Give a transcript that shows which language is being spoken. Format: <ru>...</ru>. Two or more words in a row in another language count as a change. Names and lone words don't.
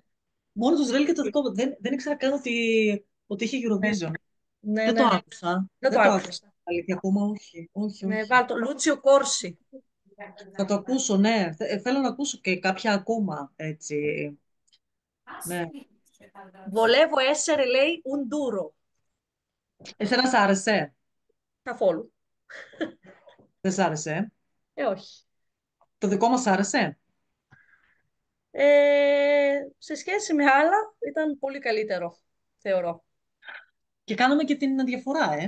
<el>Μόνο του Ισραήλ και το δικό μας. Δεν ήξερα καν ότι είχε Ναι, Eurovision. ναι, Δεν το ναι. άκουσα. Δεν το Δεν το άκουσα. άκουσα. Αλήθεια, ακόμα όχι. Όχι, Ναι, όχι. βάλ' το. Λούτσιο Κόρση. Θα το ακούσω, ναι. Θέλω να ακούσω και κάποια ακόμα, έτσι. Ναι.</el> <it>Volevo essere lei un duro.</it> <el>Εσένα σ' άρεσε. Καθόλου. Δεν σ' άρεσε. Όχι. Το δικό μας σ' άρεσε. Σε σχέση με άλλα ήταν πολύ καλύτερο, θεωρώ. Και κάναμε και την διαφορά, ε.</el>